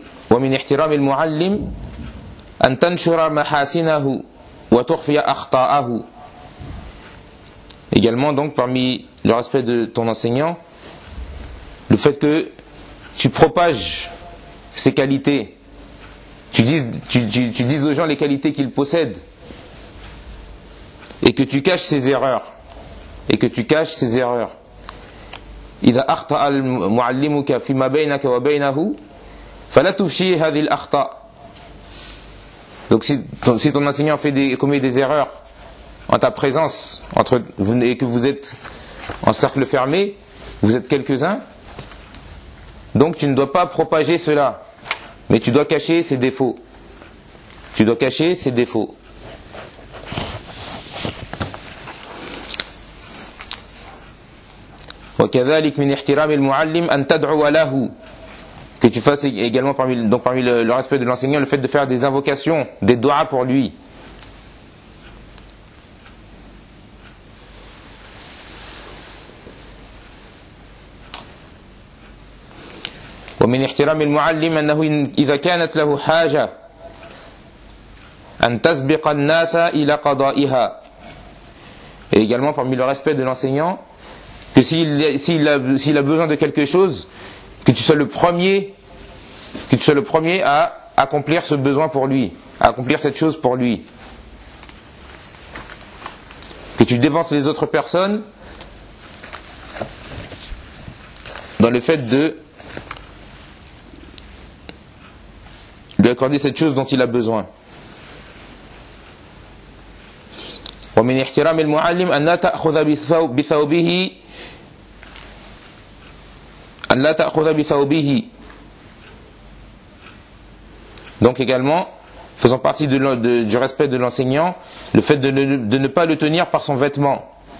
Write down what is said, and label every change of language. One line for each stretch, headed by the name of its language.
Arabic: ومن احترام المعلم أن تنشر محاسنه وتخفي أخطاءه.
French: Également, donc, parmi le respect de ton enseignant, le fait que tu propages ses qualités, tu dises aux gens les qualités qu'il possède, et que tu caches ses erreurs. Et que tu caches ses erreurs.
Arabic: إذا أخطأ معلمك فيما بينك وبينه فلا تفشي هذه الأخطاء.
French: Donc si ton enseignant commet des erreurs en ta présence et que vous êtes en cercle fermé, vous êtes quelques-uns, donc tu ne dois pas propager cela, mais tu dois cacher ses défauts. Tu dois cacher ses défauts.
Arabic: وكذلك من احترام المعلم أن تدعو له.
French: Que tu fasses également parmi le respect de l'enseignant le fait de faire des invocations, des doigts pour lui.
Arabic: ومن احترام المعلم أنه إذا كانت له حاجة أن تسبق الناس إلى قضائها.
French: Et également parmi le respect de l'enseignant, que s'il a besoin de quelque chose, que tu sois le premier à accomplir ce besoin pour lui, à accomplir cette chose pour lui. Que tu devances les autres personnes dans le fait de lui accorder cette chose dont il a besoin.
Arabic: ومن احترام المعلم أن لا تأخذ بثوبه أن لا تأخذ بثوبه.
French: Donc également, faisant partie du respect de l'enseignant, le fait de ne pas le tenir par son vêtement.